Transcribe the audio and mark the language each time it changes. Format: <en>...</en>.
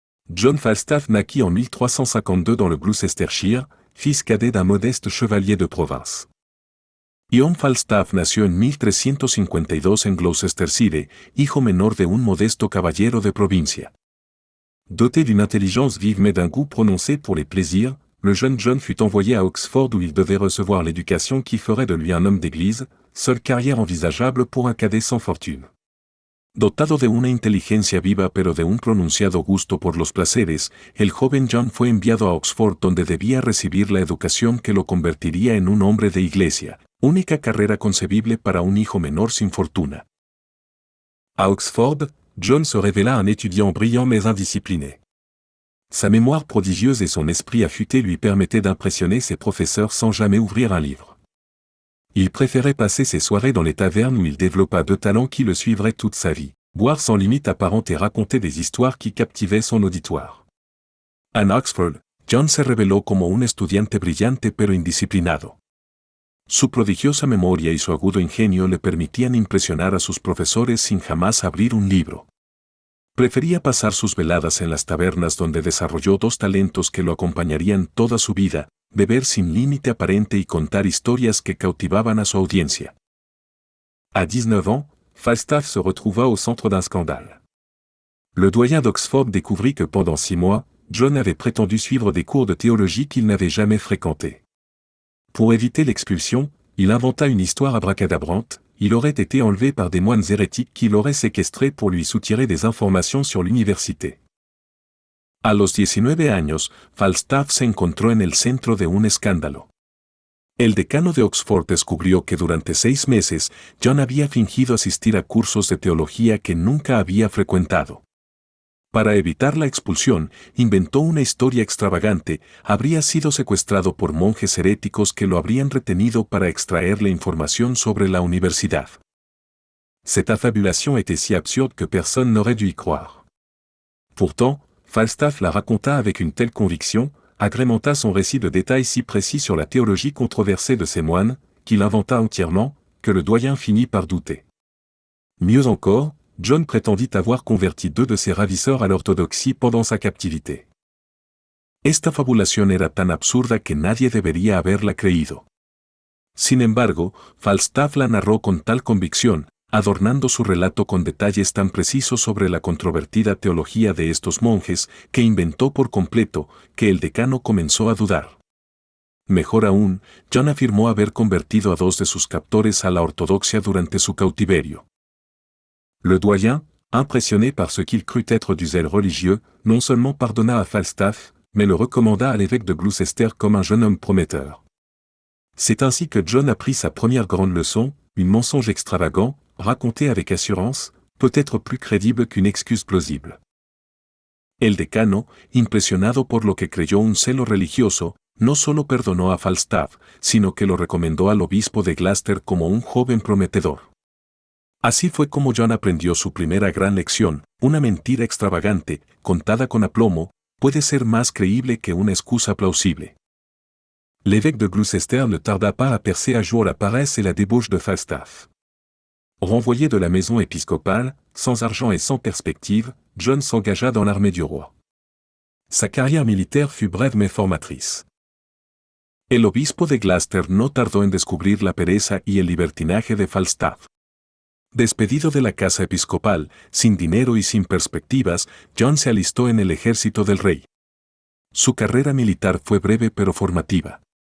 <fr>John Falstaff naquit en 1352 dans le Gloucestershire, fils cadet d'un modeste chevalier de province.</fr> <es>John Falstaff nació en 1352 en Gloucestershire, hijo menor de un modesto caballero de provincia.</es> <fr>Doté d'une intelligence vive mais d'un goût prononcé pour les plaisirs, le jeune John fut envoyé à Oxford où il devait recevoir l'éducation qui ferait de lui un homme d'église, seule carrière envisageable pour un cadet sans fortune.</fr> <es>Dotado de una inteligencia viva pero de un pronunciado gusto por los placeres, el joven John fue enviado a Oxford donde debía recibir la educación que lo convertiría en un hombre de iglesia, única carrera concebible para un hijo menor sin fortuna.</es> <fr>À Oxford, John se révéla un étudiant brillant mais indiscipliné. Sa mémoire prodigieuse et son esprit affûté lui permettaient d'impressionner ses professeurs sans jamais ouvrir un livre. Il préférait passer ses soirées dans les tavernes où il développa deux talents qui le suivraient toute sa vie, boire sans limite apparente et raconter des histoires qui captivaient son auditoire.</fr> <es>En Oxford, John se reveló como un estudiante brillante pero indisciplinado. Su prodigiosa memoria y su agudo ingenio le permitían impresionar a sus profesores sin jamás abrir un libro. Prefería pasar sus veladas en las tabernas donde desarrolló dos talentos que lo acompañarían toda su vida, beber sin límite aparente y contar historias que cautivaban a su audiencia.</es> <fr>À 19 ans, Falstaff se retrouva au centre d'un scandale. Le doyen d'Oxford découvrit que pendant 6 mois, John avait prétendu suivre des cours de théologie qu'il n'avait jamais fréquentés. Pour éviter l'expulsion, il inventa une histoire abracadabrante. Il aurait été enlevé par des moines hérétiques qui l'auraient séquestré pour lui soutirer des informations sur l'université.</fr> <es>A los 19 años, Falstaff se encontró en el centro de un escándalo. El decano de Oxford descubrió que durante 6 meses, John había fingido asistir a cursos de teología que nunca había frecuentado. Para evitar la expulsión, inventó una historia extravagante. Habría sido secuestrado por monjes heréticos que lo habrían retenido para extraerle información sobre la universidad.</es> <fr>Cette affabulation était si absurde que personne n'aurait dû y croire. Pourtant, Falstaff la raconta avec une telle conviction, agrémenta son récit de détails si précis sur la théologie controversée de ces moines, qu'il inventa entièrement, que le doyen finit par douter. Mieux encore, John prétendit avoir converti 2 de ses ravisseurs à l'orthodoxie pendant sa captivité.</fr> <es>Esta fabulación era tan absurda que nadie debería haberla creído. Sin embargo, Falstaff la narró con tal convicción, adornando su relato con detalles tan precisos sobre la controvertida teología de estos monjes, que inventó por completo, que el decano comenzó a dudar. Mejor aún, John afirmó haber convertido a 2 de sus captores a la ortodoxia durante su cautiverio.</es> <fr>Le doyen, impressionné par ce qu'il crut être du zèle religieux, non seulement pardonna à Falstaff, mais le recommanda à l'évêque de Gloucester comme un jeune homme prometteur. C'est ainsi que John apprit sa première grande leçon, un mensonge extravagant, raconté avec assurance, peut être plus crédible qu'une excuse plausible.</fr> <es>El decano, impresionado por lo que creyó un celo religioso, no solo perdonó a Falstaff, sino que lo recomendó al obispo de Gloucester como un joven prometedor. Así fue como John aprendió su primera gran lección: una mentira extravagante, contada con aplomo, puede ser más creíble que una excusa plausible.</es> <fr>L'évêque de Gloucester ne tarda pas à percer à jour la paresse et la débauche de Falstaff. Renvoyé de la maison épiscopale, sans argent et sans perspective, John s'engagea dans l'armée du roi. Sa carrière militaire fut brève mais formatrice.</fr> <es>El obispo de Gloucester no tardó en descubrir la pereza y el libertinaje de Falstaff. Despedido de la casa episcopal, sin dinero y sin perspectivas, John se alistó en el ejército del rey. Su carrera militar fue breve pero formativa.</es>